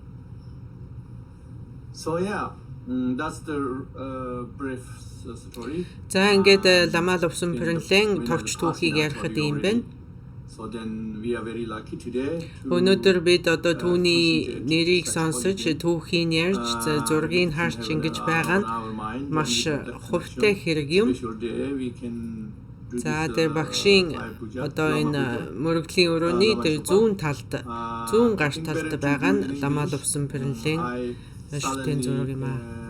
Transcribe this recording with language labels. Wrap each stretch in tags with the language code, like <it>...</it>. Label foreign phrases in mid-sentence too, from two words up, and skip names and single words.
<en>So yeah, that's the brief story.</en> <mn>За ингээд Ламал Увсан Пэрэнлэн товч түүхийг ярихад юм байна.</mn> <en>So then we are very lucky today.</en> <mn>Өнөөдөр бид одоо түүний нэрийг сонсож түүхийг ярьж зургийг харж ингэж байгаа нь маш хувьтай хэрэг юм. За тэр багшийн одоо энэ мөрөгдлийн өрөөний тэр зүүн гарт талд байгаа нь Ламал Увсан Пэрэнлэн шүтэн зураг юм аа.</mn>